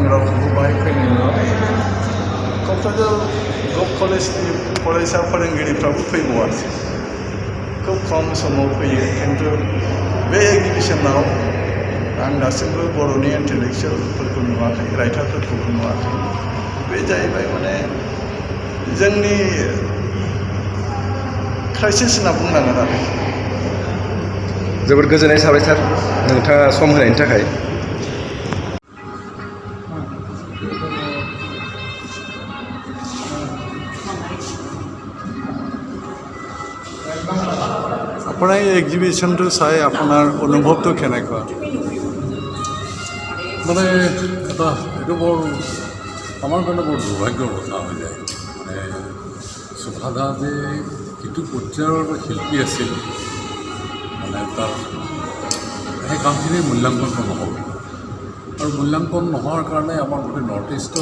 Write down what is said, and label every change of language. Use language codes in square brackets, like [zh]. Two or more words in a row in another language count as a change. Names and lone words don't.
[brx] रावखौबो बाहाय फैनाय नङा क'क्राझार गभ कलेजनि फरायसा फोरोंगिरिफ्राबो फैबावासै खुब खम समाव फैयो खिन्थु बे एग्जिबिसनाव आं दासिमबो बर'नि इन्टेलेक्सुवेलफोरखौ नुवाखै राइटारफोरखौबो नुवाखै बे जाहैबाय माने जोंनि क्राइसिस होनना बुंनांगोन आरो जोबोद गोजोननाय थाबाय सार नोंथाङा सम होनायनि थाखाय [as] আপোনাৰ এই এক্সিবিশ্যনটো চাই আপোনাৰ অনুভৱটো কেনেকুৱা মানে এটা এইটো বৰ আমাৰ কাৰণে বৰ দুৰ্ভাগ্যৰ কথা হৈ যায় মানে সুভাদা যে যিটো পৰ্যায়ৰ শিল্পী আছিল মানে তাৰ সেই কামখিনিৰ মূল্যাংকন নহ'ল আৰু মূল্যাংকন নোহোৱাৰ কাৰণে আমাৰ গোটেই নৰ্থ ইষ্টৰ